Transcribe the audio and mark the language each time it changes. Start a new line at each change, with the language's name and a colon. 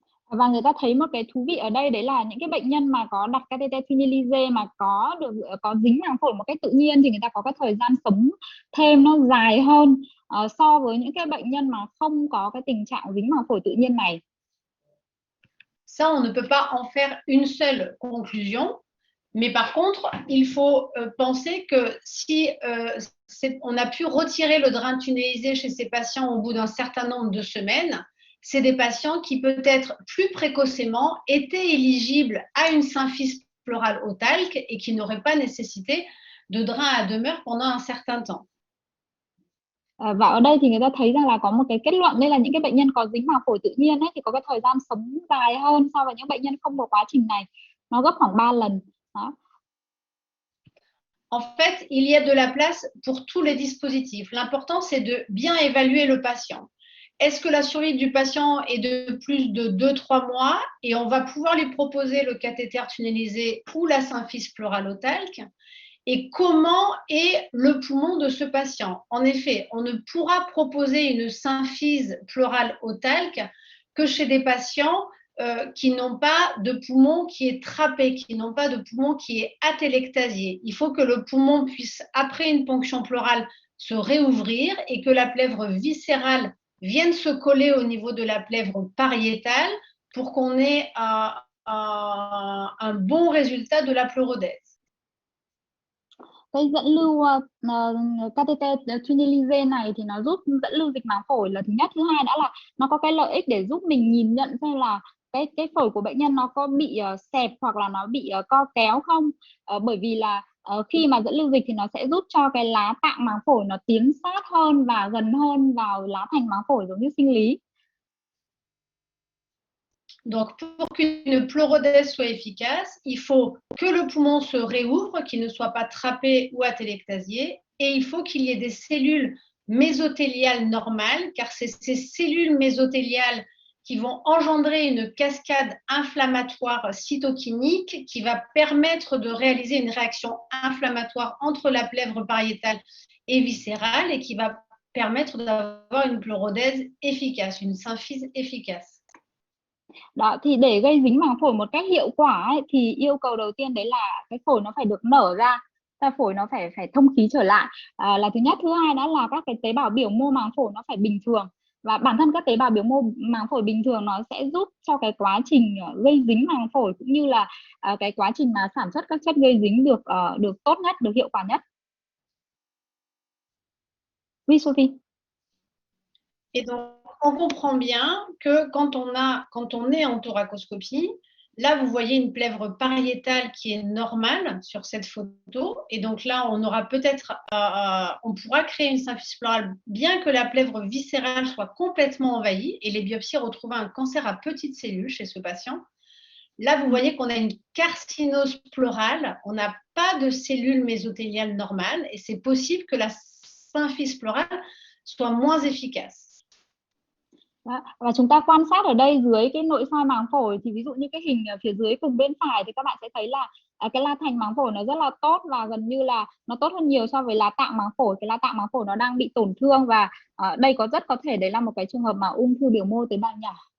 Vietnamese: Và người ta thấy một cái thú vị ở đây, đấy là những cái bệnh nhân mà có đặt catheter tunnelisé mà có dính màng phổi một cách tự nhiên, thì người ta có cái thời gian sống thêm nó dài hơn so với những cái bệnh nhân mà không có cái tình trạng dính màng phổi tự nhiên này.
French: Ça, on ne peut pas en faire une seule conclusion, mais par contre, il faut penser que si on a pu retirer le drain tunnelisé chez ces patients au bout d'un certain nombre de semaines, c'est des patients qui peut-être plus précocement étaient éligibles à une symphyse pleurale au talc et qui n'auraient pas nécessité de drain à demeure pendant un certain temps.
Vietnamese: Và ở đây thì người ta thấy rằng là có một cái kết luận, đây là những cái bệnh nhân có dính màng phổi tự nhiên ấy, thì có cái thời gian sống dài hơn so với những bệnh nhân không có quá trình này, nó gấp khoảng 3 lần. Đó.
French: En fait, il y a de la place pour tous les dispositifs. L'important, c'est de bien évaluer le patient. Est-ce que la survie du patient est de plus de 2-3 mois, et on va pouvoir lui proposer le cathéter tunnelisé ou la symphyse pleurale au talc? Et comment est le poumon de ce patient? En effet, on ne pourra proposer une symphyse pleurale au talc que chez des patients qui n'ont pas de poumon qui est trappé, qui n'ont pas de poumon qui est atélectasié. Il faut que le poumon puisse, après une ponction pleurale, se réouvrir et que la plèvre viscérale vienne se coller au niveau de la plèvre pariétale pour qu'on ait un bon résultat de la pleurodèse.
Vietnamese: Cái dẫn lưu catheter tunnelige này thì nó giúp dẫn lưu dịch màng phổi là thứ nhất. Thứ hai đã là nó có cái lợi ích để giúp mình nhìn nhận xem là cái phổi của bệnh nhân nó có bị xẹp hoặc là nó bị co kéo không. Bởi vì là khi mà dẫn lưu dịch thì nó sẽ giúp cho cái lá tạng màng phổi nó tiến sát hơn và gần hơn vào lá thành màng phổi giống như sinh lý.
French: Donc, pour qu'une pleurodèse soit efficace, il faut que le poumon se réouvre, qu'il ne soit pas trappé ou atélectasié, et il faut qu'il y ait des cellules mésothéliales normales, car c'est ces cellules mésothéliales qui vont engendrer une cascade inflammatoire cytokinique qui va permettre de réaliser une réaction inflammatoire entre la plèvre pariétale et viscérale et qui va permettre d'avoir une pleurodèse efficace, une symphyse efficace.
Vietnamese: Đó, thì để gây dính màng phổi một cách hiệu quả ấy, thì yêu cầu đầu tiên đấy là cái phổi nó phải được nở ra, phổi nó phải thông khí trở lại là thứ nhất. Thứ hai đó là các cái tế bào biểu mô màng phổi nó phải bình thường, và bản thân các tế bào biểu mô màng phổi bình thường nó sẽ giúp cho cái quá trình gây dính màng phổi cũng như là cái quá trình mà sản xuất các chất gây dính được tốt nhất, được hiệu quả nhất.
French: Oui, Sophie. Et donc, on comprend bien que quand on est en thoracoscopie, là, vous voyez une plèvre pariétale qui est normale sur cette photo. Et donc là, on aura peut-être, on pourra créer une symphyse pleurale, bien que la plèvre viscérale soit complètement envahie. Et les biopsies retrouvent un cancer à petites cellules chez ce patient. Là, vous voyez qu'on a une carcinose pleurale. On n'a pas de cellules mésothéliales normales. Et c'est possible que la symphyse pleurale soit moins efficace.
Vietnamese: Đó. Và chúng ta quan sát ở đây dưới cái nội soi màng phổi thì ví dụ như cái hình ở phía dưới cùng bên phải thì các bạn sẽ thấy là cái la thành màng phổi nó rất là tốt và gần như là nó tốt hơn nhiều so với lá tạng màng phổi. Cái lá tạng màng phổi nó đang bị tổn thương và đây rất có thể đấy là một cái trường hợp mà ung thư biểu mô tế bào nhỏ.